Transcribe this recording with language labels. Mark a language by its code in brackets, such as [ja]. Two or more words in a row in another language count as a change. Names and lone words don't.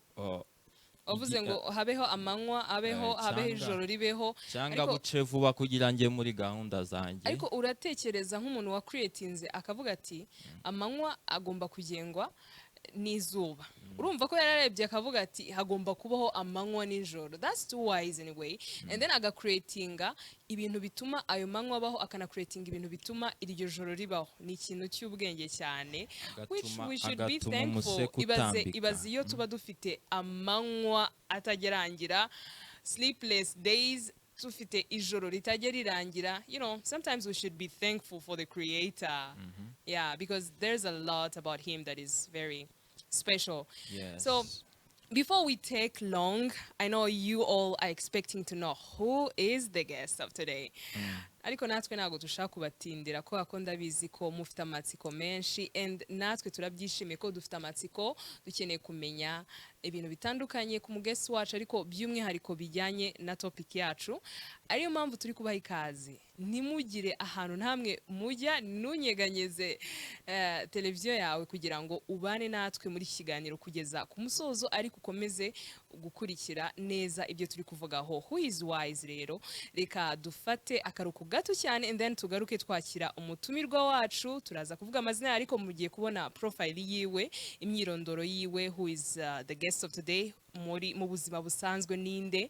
[rw] uvuze ngo habeho amanywa, habeho ijoro ribeho, cyangwa buce vuba kugira nge muri gahunda zanjye. Ariko uratekereza nk'umuntu wa creatinze akavuga ati amanywa agomba kugengwa n'izuba urumva ko yararebye akavuga ati hagomba kubaho amanywa n'ijoro. [en] That's too wise anyway. And then [rw] agacreatinga ibintu bituma ayo manywa abaho, akanacreatinga ibintu bituma iryo joro ribaho. Ni ikintu cy'ubwenge cyane, [en] which we should be thankful. [rw] Ibaze iyo tuba dufite amanywa atagerangira, [en] sleepless days, [rw] tufite ijoro ritajya rirangira, [en] you know, sometimes we should be thankful for the creator. Yeah, because there's a lot about him that is very special. Yes. So before we take long, I know you all are expecting to know who is the guest of today. [rw] Ariko natwe ntabwo dushaka kubatindira kubera ko ndabizi ko mufite amatsiko menshi, and natwe turabyishimiye ko dufite amatsiko, dukeneye kumenya ibintu bitandukanye ku mugesi wacu, ariko by'umwihariko bijyanye na topic yacu. Ariyo mpamvu turi kubaha ikaze. Ntimugire ahantu ntamwe mujya, ntunyeganyeze televiziyo yawe kugira ngo ubane natwe muri iki kiganiro kugeza ku musozo, ariko ukomeze gukurikira neza ibyo turi kuvugaho. [en] Who is wise rero? [rw] Reka dufate akaruhuko gato cyane, [en] and then [rw] tugaruke twakira umutumirwa wacu. Turaza kuvuga amazina ariko mugiye kubona profile yiwe, imyirondoro yiwe, [en] who is the guest of today [rw] mu buzima busanzwe ninde.